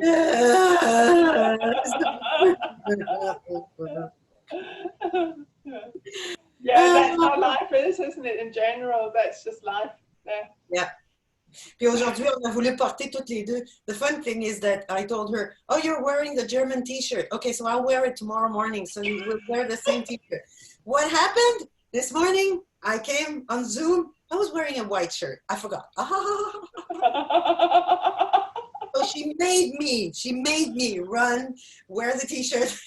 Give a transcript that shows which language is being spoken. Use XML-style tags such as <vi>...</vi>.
<en>Yeah, that's how life is, isn't it? In general, that's just life. Yeah. Yeah.</en> <fr>Puis aujourd'hui, on a voulu porter toutes les deux.</fr> <en>The fun thing is that I told her, oh, you're wearing the German t-shirt. Okay, so I'll wear it tomorrow morning. So you will wear the same t-shirt. What happened? This morning, I came on Zoom. I was wearing a white shirt. I forgot. So she made me run, wear the t-shirt.</en>